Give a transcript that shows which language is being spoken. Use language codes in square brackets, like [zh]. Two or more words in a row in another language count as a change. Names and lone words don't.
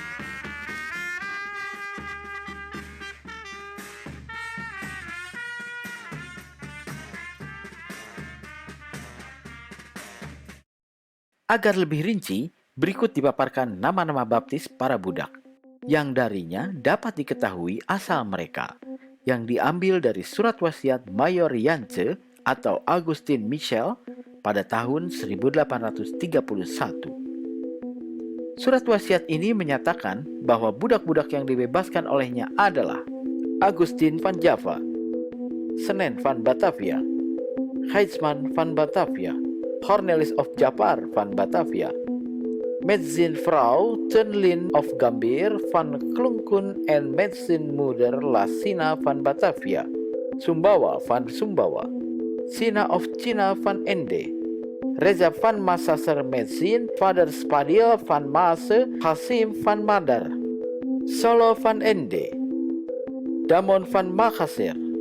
[id] Agar lebih rinci, berikut dipaparkan nama-nama baptis para budak, yang darinya dapat diketahui asal mereka, yang diambil dari surat wasiat Mayor Yance atau Agustin Michel pada tahun 1831. Surat wasiat ini menyatakan bahwa budak-budak yang dibebaskan olehnya adalah Agustin van Java, Senen van Batavia, Heidsman van Batavia, Cornelis of Japar van Batavia, [nl] Metzinvrouw Tenlin of Gambir van Klunkun en Metzinmoeder Lasina van Batavia, Sumbawa van Sumbawa, Sina of China van Ende, Reza van Massaser Metzin, Vader Spadil van Mase, Hasim van Madar, Solo van Ende, Damon van Makassar,